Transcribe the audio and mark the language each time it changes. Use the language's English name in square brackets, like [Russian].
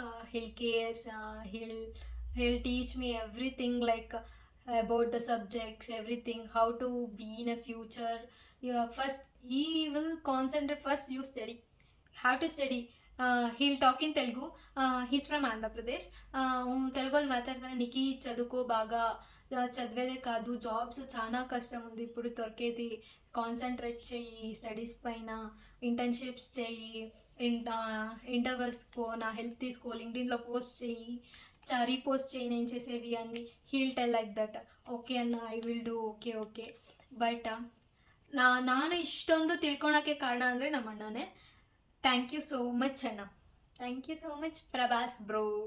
[English] He'll cares, he'll teach me everything, like about the subjects, everything, how to be in a future. First he will concentrate, first you study, have to study. He'll talk in Telugu. He's from Andhra Pradesh. [Telugu] తెలుగులో మాట్లాడతాను. నీకు చదువుకో బాగా, చదివేదే కాదు, jobs చాలా కష్టం ఉంది ఇప్పుడు దొరికేది. కాన్సన్ట్రేట్ చెయ్యి స్టడీస్ పైన, ఇంటర్న్షిప్స్ చెయ్యి, ఇంటర్వ్యూస్కో, నా హెల్ప్ తీసుకో, లింక్డ్ఇన్లో పోస్ట్ చెయ్యి, రీపోస్ట్ చేయి నేను చేసేవి అని. [English] He'll tell like that. Okay అన్న, I will do. Okay. [Kannada] But ನಾನು ಇಷ್ಟೊಂದು ತಿಳ್ಕೊಳಕ್ಕೆ ಕಾರಣ ಅಂದರೆ ನಮ್ಮ ಅಣ್ಣನೇ. [English] Thank you so much ಅಣ್ಣ. Thank you so much Prabhas bro.